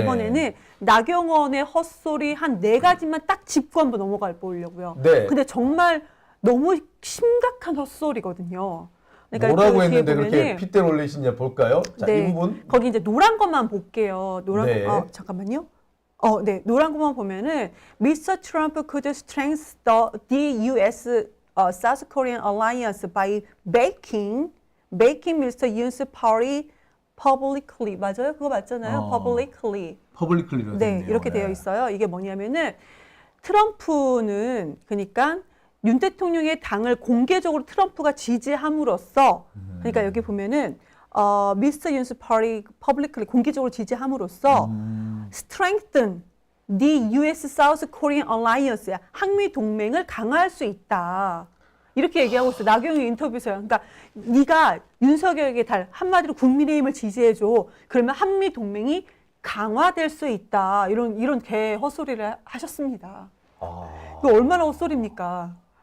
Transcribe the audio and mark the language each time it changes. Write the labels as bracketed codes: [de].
[ko] 이번에는 나경원의 헛소리 한 4가지만 딱 짚고 한번 넘어가 보려고요. 네. 근데 정말 너무 심각한 헛소리거든요. 그러니까 뭐라고 그 뒤에 했는데 그렇게 보면은 핏대를 올리시냐 볼까요? 자, 네. 이 부분. 거기 이제 노란 것만 볼게요. 노란 네. 거, 잠깐만요. 네, 노란 것만 보면은 Mr. [en] Trump could strengthen the U.S. South Korean alliance by making Mr. Yoon's party publicly [ko] 맞아요? 그거 맞잖아요. publicly. 퍼블릭클리로 네, 이렇게 되어 있어요. 이게 뭐냐면은 트럼프는 그러니까 윤 대통령의 당을 공개적으로 트럼프가 지지함으로써 그러니까 여기 보면은 Mr. [en] Yoon's party publicly [ko] 공개적으로 지지함으로써 [en] strengthen the U.S. South Korean alliance [ko] 한미 동맹을 강화할 수 있다. 이렇게 얘기하고 있어요. 나경원 인터뷰에서요. 그러니까 네가 윤석열에게 한마디로 국민의힘을 지지해줘. 그러면 한미 동맹이 강화될 수 있다. 이런 개 헛소리를 하셨습니다. 이거 얼마나 헛소리입니까?